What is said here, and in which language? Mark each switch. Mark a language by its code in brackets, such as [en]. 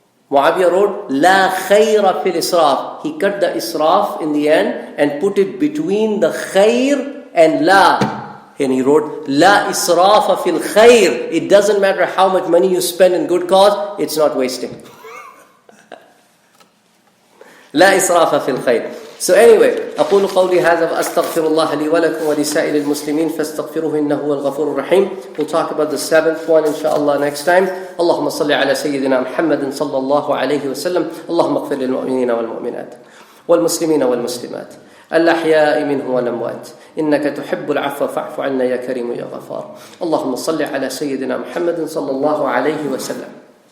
[en] Muawiyah wrote, [ar] La khayra fil israf. [en] He cut the israf in the end and put it between the khayr and la. And he wrote, [ar] La israfa fil khayr. [en] It doesn't matter how much money you spend in good cause, it's not wasting. [ar] La israfa fil khayr. [en] So anyway, [ar] أقول قولي هذا وأستغفر الله لي ولكم ولسائر المسلمين فاستغفروه إنه هو الغفور الرحيم. [en] We'll talk about the 7th one inshallah next time. [ar] اللهم صل على سيدنا محمد صلى الله عليه وسلم. اللهم اغفر للمؤمنين والمؤمنات والمسلمين والمسلمات الأحياء منهم والأموات إنك تحب العفو فاعف عنا يا كريم يا غفار. اللهم صل على سيدنا محمد صلى الله عليه وسلم.